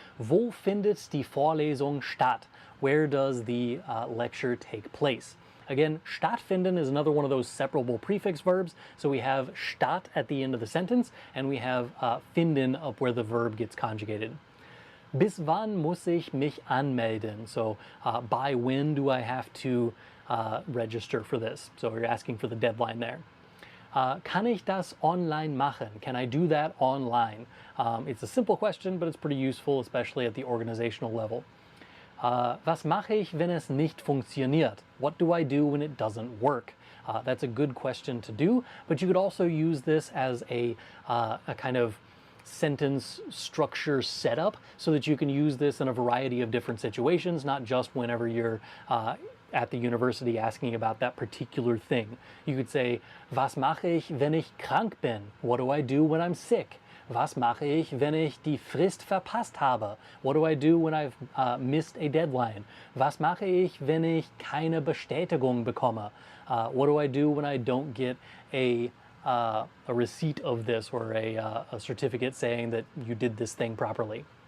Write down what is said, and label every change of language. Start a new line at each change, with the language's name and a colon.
German: Wo findet die Vorlesung statt?
English: Where does the lecture take place? Again, stattfinden is another one of those separable prefix verbs. So we have statt at the end of the sentence, and we have finden up where the verb gets conjugated.
German: Bis wann muss ich mich anmelden?
English: So by when do I have to register for this? So you're asking for the deadline there.
German: Kann ich das online machen?
English: Can I do that online? It's a simple question, but it's pretty useful, especially at the organizational level.
German: Was mache ich, wenn es nicht funktioniert?
English: What do I do when it doesn't work? That's a good question to do, but you could also use this as a kind of sentence structure setup so that you can use this in a variety of different situations, not just whenever you're at the university asking about that particular thing. You could say,
German: was mache ich, wenn ich krank bin?
English: What do I do when I'm sick?
German: Was mache ich, wenn ich die Frist verpasst habe?
English: What do I do when I've missed a deadline?
German: Was mache ich, wenn ich keine Bestätigung bekomme?
English: What do I do when I don't get a receipt of this or a certificate saying that you did this thing properly?